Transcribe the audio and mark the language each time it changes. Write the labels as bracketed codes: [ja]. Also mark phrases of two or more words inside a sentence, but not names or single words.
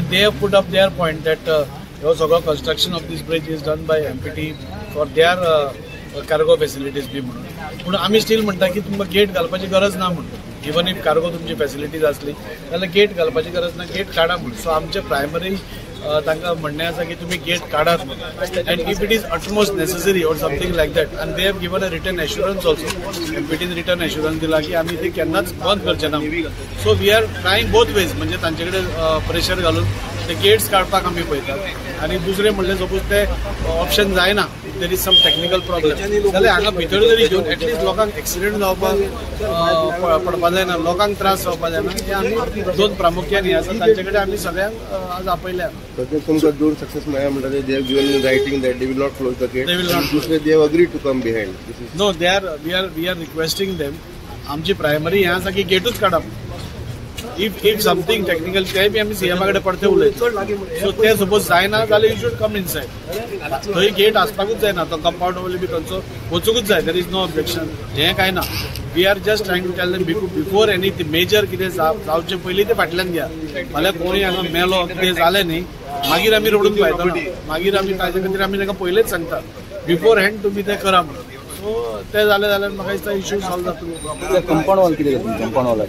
[en] they have put up their point that [kok] हो सगळो [en] construction of this bridge is done by MPT for their cargo facilities [kok] बी म्हणून. पूण आमी स्टील म्हणटा की तुमकां गेट घालपाची गरज ना म्हणून. [en] even if [kok] कार्गो तुमची फेसिलिटीज आसली जाल्यार गेट घालपाची गरज ना, गेट काडा म्हणून. सो आमचे प्रायमरी तांकां म्हणणें आसा की तुमी गेट काडात म्हणून. [en] and if it is utmost necessary or something like that and they have given a return assurance also. [kok] एमपीटीन [en] return assurance [kok] दिला की आमी ते केन्नाच बंद करचे ना. [en] so we are trying both ways, [kok] म्हणजे तांचे कडेन प्रेशर घालून ते गेट्स काडपाक आमी पळयतात आनी दुसरें म्हणलें सपोज ते ऑप्शन जायना, [en] there is some technical problem [kok] जाल्यार हांगा भितर जरी घेवन एटलिस्ट लोकांक एक्सिडेंट जावपाक पडपा जायना, लोकांक त्रास जावपा जायना. हे आमी दोन प्रामुख्यान हे आसा तांचे कडेन आमी सगळ्यांक आज आपयल्या. तुमकां दोन सक्सेस मेळ्ळा म्हणटा [en] they have given in writing that they will not close the gate. दुसरे they have agreed to come behind. no, we are requesting them. [kok] आमची प्रायमरी हे आसा की गेटूच काडप. [en] if something technical [kok] ते बी आमी सीएमा कडेन परते उलयता. सो ते सपोज जायना जाल्यार [en] you should come inside. [kok] थंय गेट आसपाकूच जायना, तो [en] compound wall [kok] बी खंयचो वचूंकूच जाय. [en] there is no objection, [kok] हें काय ना. [en] we are just trying to tell them before any major [kok] कितें जावचे पयलीं ते फाटल्यान घ्या. फाल्यां कोणी हांगा मेलो कितें जालें न्ही मागीर आमी रडून पावयता. मागीर आमी ताजे खातीर आमी तांकां पयलेंच सांगता [en] before hand [kok] तुमी तें करा म्हणून. सो ते जालें जाल्यार म्हाका दिसता [en] issue solve [kok] जातलो. [en] compound wall [kok] कितें घातलें? [en] compound wall